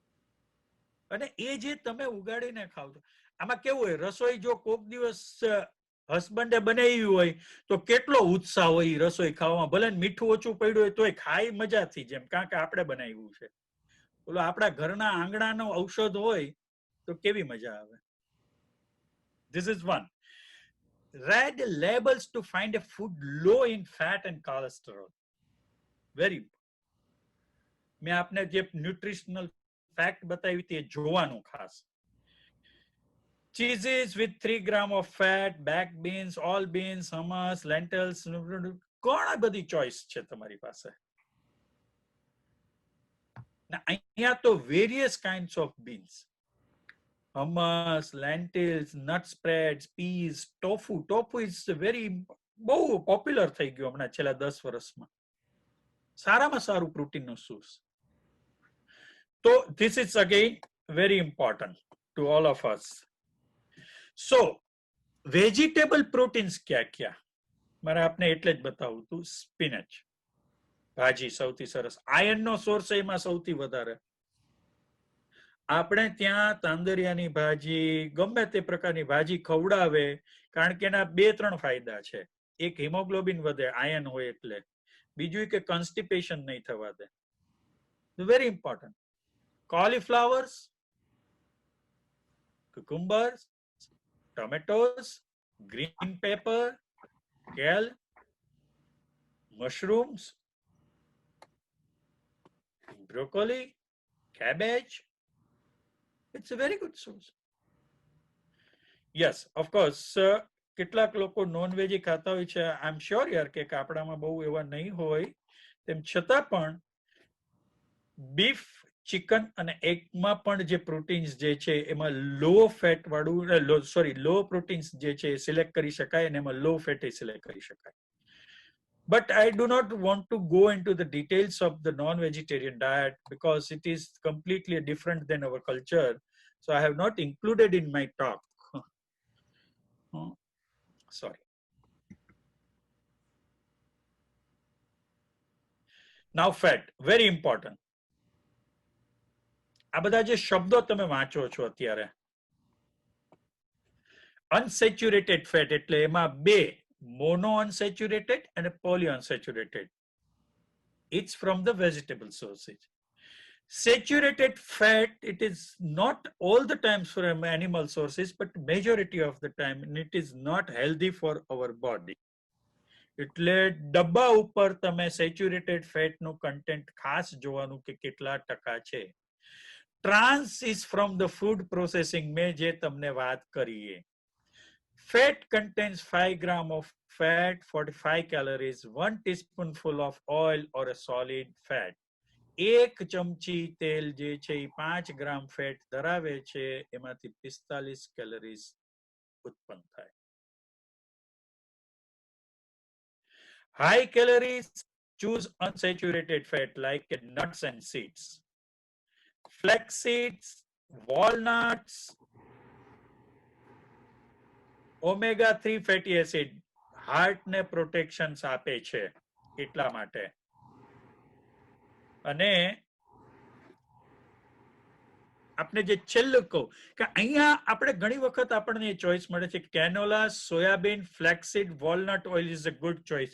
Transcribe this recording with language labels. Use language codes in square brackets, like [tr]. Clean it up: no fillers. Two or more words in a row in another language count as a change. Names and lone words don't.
[gu] અને એ જે તમે ઉગાડીને ખાવ છો, આમાં કેવું હોય, રસોઈ જો કોક દિવસ હસબન્ડે બનાવી હોય તો કેટલો ઉત્સાહ હોય રસોઈ ખાવામાં, ભલે મીઠું ઓછું પડ્યું હોય તોય ખાઈ મજાથી, જેમ કારણ કે આપણે બનાવ્યું છે. બોલો આપણા ઘરના આંગણાનો ઔષધ હોય તો કેવી મજા આવે. [en] This is one. Read labels to find a food low in fat and cholesterol. Very important. [gu] મેં આપને જે [en] nutritional fact [gu] બતાવી હતી એ જોવાનું ખાસ. [en] Cheeses with 3 grams of fat, baked beans, all beans, hummus, lentils, [gu] ઘણા બધી ચોઇસ છે તમારી પાસે. અહીંયા તો [en] various kinds of beans, hummus, lentils, nut spreads, peas, tofu. Tofu is very [gu] બહુ પોપ્યુલર થઈ ગયું હમણાં છેલ્લા 10 વર્ષમાં. સારામાં સારું પ્રોટીનનો સોર્સ. [en] તો this is again very important to all of us. [gu] So વેજીટેબલ પ્રોટીન્સ ક્યાં ક્યાં મારે આપને એટલે જ બતાવું હતું. સ્પિનચ ભાજી સૌથી સરસ, આયર્નનો સોર્સ એમાં સૌથી વધારે. આપણે ત્યાં તાંદરિયાની ભાજી, ગમે તે પ્રકારની ભાજી ખવડાવે, કારણ કે એના 2-3 ફાયદા છે. એક હિમોગ્લોબિન વધે, આયર્ન હોય એટલે. બીજું કે કોન્સ્ટિપેશન નહીં થવા દે. [en] very important. cauliflowers, cucumbers, tomatoes, green pepper, kale, mushrooms, broccoli, cabbage. It's a very good source. Yes, of course. [gu] કેટલાક લોકો [en] non veggie [gu] ખાતા હોય છે. [en] I am sure [gu] યાર કે આપણામાં બહુ એવા નહીં હોય, તેમ છતાં પણ બીફ, ચિકન અને એગમાં પણ જે પ્રોટીન્સ જે છે એમાં [en] low fat [gu] વાળું, [en] low proteins [gu] જે છે સિલેક્ટ કરી શકાય અને એમાં [en] low fat [gu] સિલેક્ટ કરી શકાય. [en] But I do not want to go into the details of the non-vegetarian diet because it is completely different than our culture. So I have not included in my talk. Sorry. Now fat, very important. [gu] આ બધા જે શબ્દો તમે વાંચો છો અત્યારે, [en] unsaturated fat [gu] એટલે એમાં 2, [en] mono unsaturated [gu] અને [en] poly unsaturated. It's from the vegetable sources. Saturated fat, it is not all the times from animal sources, but majority of the time, and it is not healthy for our body. [gu] એટલે ડબ્બા ઉપર તમે [en] saturated fat [gu] નું કન્ટેન્ટ ખાસ જોવાનું કે કેટલા ટકા છે. [en] trans is from the food processing, [gu] મેં જે તમને વાત કરીએ. [en] Fat contains 5 grams of fat, 45 calories, 1 teaspoonful of oil or a solid fat. [gu] 1 ચમચી તેલ જે છે એ 5 ગ્રામ ફેટ ધરાવે છે, એમાંથી 45 કેલરીઝ ઉત્પન્ન થાય. [en] High calories, choose unsaturated fat like nuts and seeds. Flax seeds, walnuts, omega-3 fatty acid [gu] હાર્ટ ને પ્રોટેક્શન આપે છે એટલા માટે. અને આપણે જે છેલ્લું કહું કે અહીંયા આપણે ઘણી વખત આપણને ચોઈસ મળે છે, [en] canola, soybean, flaxseed, walnut oil is a good choice.